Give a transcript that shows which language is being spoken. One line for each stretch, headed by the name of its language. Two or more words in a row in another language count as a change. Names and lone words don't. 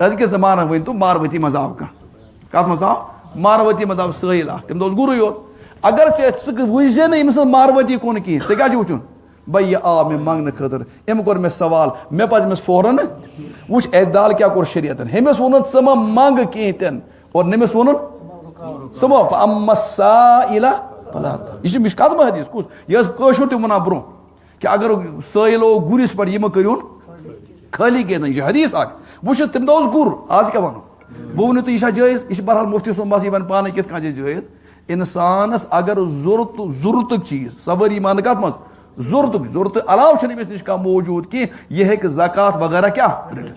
Kashmiri: أزکِس زمانس ؤنۍتو ماروٲتی منٛز آو کانٛہہ, کتھ منٛز آو ماروٲتی منٛز آو سٲیِل اکھ, تٔمۍ دوٚپ گُرُے یوت. اگر ژٕ وٕچھزے نہٕ أمۍ سٕنٛز ماروٲتی کُن کِہینۍ, ژےٚ کیٛاہ چھُ وٕچھُن, بھائی یہِ آو مےٚ منٛگنہٕ خٲطرٕ, أمۍ کوٚر مےٚ سوال, مےٚ پزِ أمِس فوراً. وٕچھ اعتدال کیٛاہ کوٚر شریعتن, ہُمِس ووٚنُن ژٕ مہ منٛگ کِہینۍ تہِ نہٕ, اور نٔمِس ووٚنُن ژٕ مہ
Arabic: فَأَمَّا السَّائِلَ فَلَا تَنْهَرْ.
Kashmiri: یہِ چھُ مِشکات منٛز حدیث, کُس یہِ ٲس کٲشُر تہِ وَنان برونٛہہ کہِ اگر سٲیِل اوس گُرِس پٮ۪ٹھ, یہِ مہ کٔرۍہُن خٲلی کینٛہہ, یہِ چھِ حدیث اکھ. وٕچھِو تٔمۍ دۄہ اوس گُر, آز کیٛاہ وَنو, بہٕ ؤنِو تُہۍ یہِ چھا جٲیِز, یہِ چھِ بہرحال مُفتی صٲب بس یہِ وَنہِ پانے کِتھ کٔنۍ چھِ جٲیِز. اِنسانس اگر ضروٗرتُک چیٖز, سوٲری مانہٕ کتھ منٛز, ضروٗرتہٕ علاوٕ چھُنہٕ أمِس نِش کانٛہہ موٗجوٗد کینٛہہ, یہِ ہیٚکہِ زکات وغیرہ کیٛاہ رٔٹِتھ.